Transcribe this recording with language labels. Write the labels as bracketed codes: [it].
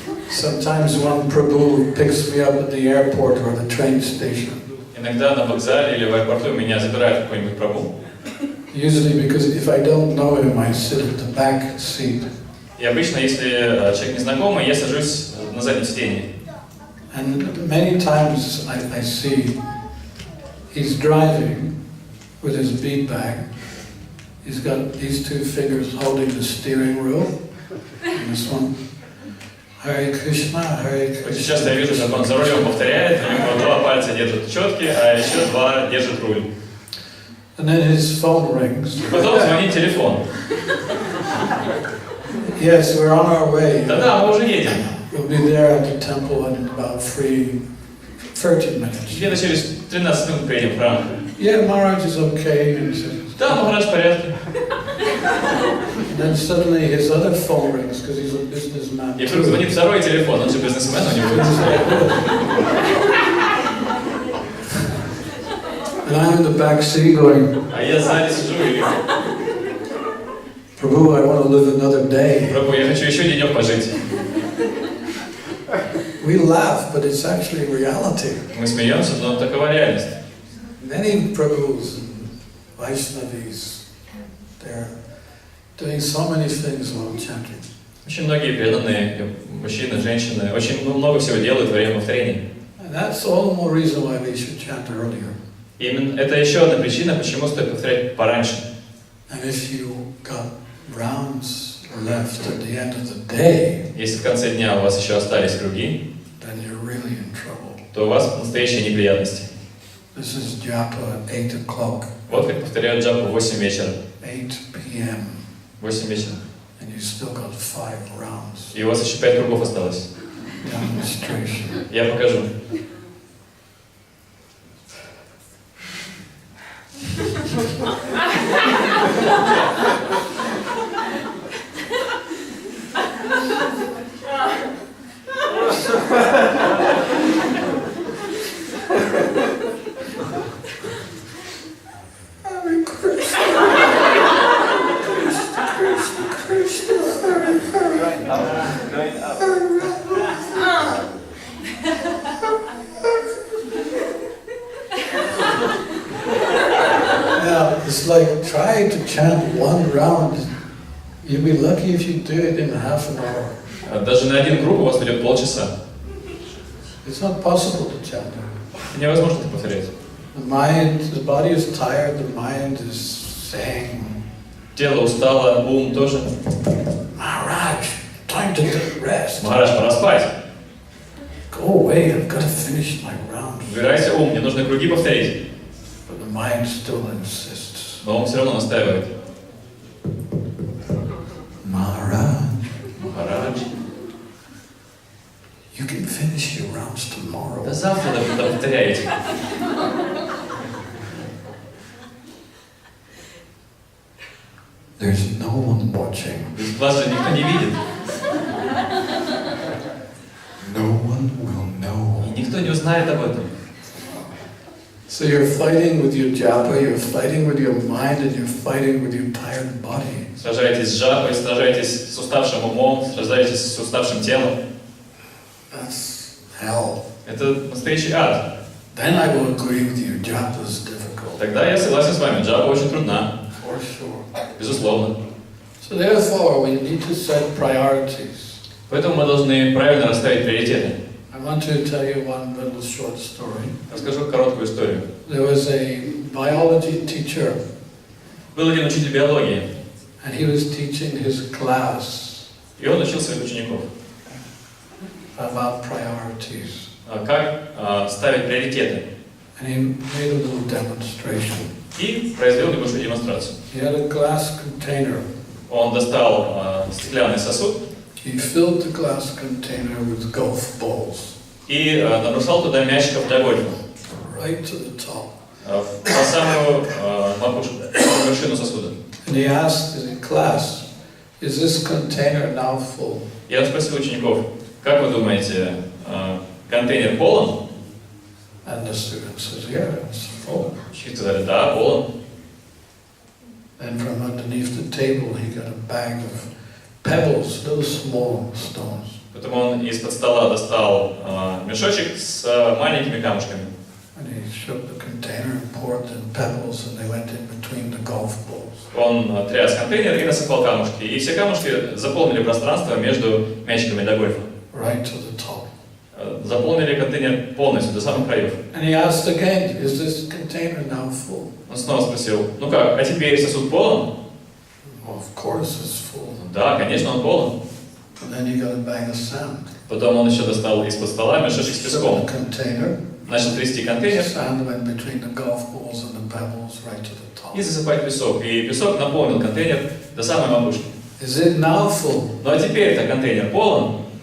[en] Sometimes one Prabhu picks me up at the airport or the train station. [ru] Иногда на вокзале или в аэропорту меня забирает какой-нибудь прабху. [en] Usually because if I don't know him, I sit at the back seat. [ru] И обычно, если человек незнакомый, я сажусь на заднем сиденье. [en] And many times I see he's driving with his bead bag. He's got these two fingers holding the steering wheel. And this one, Hare Krishna, Hare Krishna. [ru] Очень часто я вижу, как он за рулем повторяет, у него 2 пальца держат четки, а еще 2 держат руль. [en] And then his phone rings. [ru] И потом звонит телефон. [en] Yes, we're on our way. [ru] Да-да, мы уже едем. [en] We'll be there at the temple in about 30 minutes. [ru] Где-то через 13 минут приедем в храм. [en] Yeah, Maharaj is okay. And says, [ru] Да, Махарадж в порядке. [en] and then suddenly his other phone rings because he's a businessman. [ru] И вдруг звонит второй телефон, он же бизнесмен, у него. [en] And I'm in the back seat going, [ru] А я сзади сижу и... [en] Prabhu, I want to live another day. [ru] Прабху, я хочу еще денек пожить. [en] We laugh, but it's actually reality. [ru] Мы смеемся, но такова реальность. [en] Many Prabhus and Vaishnavis, they're doing so many things while chanting. [ru] Очень многие преданные, мужчины, женщины, очень много всего делают во время повторений. [en] And that's all the more reason why we should chant earlier. [ru] Именно это еще одна причина, почему стоит повторять пораньше. [en] And if you got rounds left at the end of the day, [ru] Если в конце дня у вас еще остались круги, [en] then you're really in trouble. [ru] то у вас настоящие неприятности. [en] This is japa at 8 o'clock. [ru] Вот как повторяют джапу в 8 вечера. [en] 8 p.m. [ru] 8 вечера. [en] And you still got 5 rounds. [ru] И у вас еще 5 кругов осталось. [en] Demonstration. [ru] Я покажу. [sa] Hare Krishna. Krishna Krishna, [en] Going up. Yeah, it's like try to chant one round. You'll be lucky if you do it in half an hour. [ru] Даже на один круг у вас уйдет полчаса. [en] It's not possible to chant it. [ru] Невозможно это повторять. [en] The mind, the body is tired, the mind is saying, [ru] Тело устало, ум тоже. [en] Maharaj, time to take rest. [ru] Махарадж, пора спать. [en] Go away, I've got to finish my round. [ru] Убирайся, ум, мне нужно круги повторить. [en] But the mind still insists. [ru] Но он все равно настаивает. [en] Maharaj, [ru] Махарадж, [en] you can finish your rounds tomorrow. [ru] да завтра повторяйте. [en] There's no one watching. [ru] Вас же никто не видит. [en] No one will know. [ru] И никто не узнает об этом. [en] So you're fighting with your japa, you're fighting with your mind, and you're fighting with your tired body. [ru] Сражаетесь с жапой, сражаетесь с уставшим умом, сражаетесь с уставшим телом. [en] That's hell. [ru] Это настоящий ад. [en] Then I will agree with you, japa is difficult. [ru] Тогда я согласен с вами, джапа очень трудна. [en] For sure. [ru] Безусловно. [en] So therefore, we need to set priorities. [ru] Поэтому мы должны правильно расставить приоритеты. [en] I want to tell you one little short story. [ru] Расскажу короткую историю. [en] There was a biology teacher, [ru] Был один учитель биологии, [en] and he was teaching his class [ru] и он учил своих учеников, [en] about priorities. [ru] как ставить приоритеты. [en] And he made a little demonstration. [ru] И произвел небольшую демонстрацию. [en] He had a glass container. [ru] Он достал стеклянный сосуд [en] He filled the glass container with golf balls, [ru] и набросал туда мячиков для гольфа. [en] right to the top. [ru] По самую макушку, по вершину сосуда. [en] And he asked the class, is this container now full? [ru] Я спросил учеников, как вы думаете, контейнер полон? [en] And the student says, yeah, it's full. [ru] Ученики сказали, да, полон. [en] And from underneath the table, he got a bag of pebbles, little small stones. [ru] Потом он из-под стола достал мешочек с маленькими камушками. [en] And he shook the container and poured the pebbles, and they went in between the golf balls. [ru] Он тряс контейнер и насыпал камушки. И все камушки заполнили пространство между мячиками для гольфа. [en] Right to the top. [ru] Заполнили контейнер полностью, до самых краев. [en] And he asked again, is this container now full? [ru] Он снова спросил, ну как, а теперь сосуд полон? [en] Well, of course it's full. [ru] Да, конечно, он полон. [en] And then he got a bag of sand. [ru] Потом он еще достал из-под стола мешочек с [en] Shook [ru] песком. [en] the container. [ru] Начал трясти контейнер [en] Sand went between the golf balls and the pebbles right to the top. [ru] и засыпать песок. И песок наполнил контейнер до самой макушки. [en] Is it now full? [ru] Ну а теперь-то контейнер полон?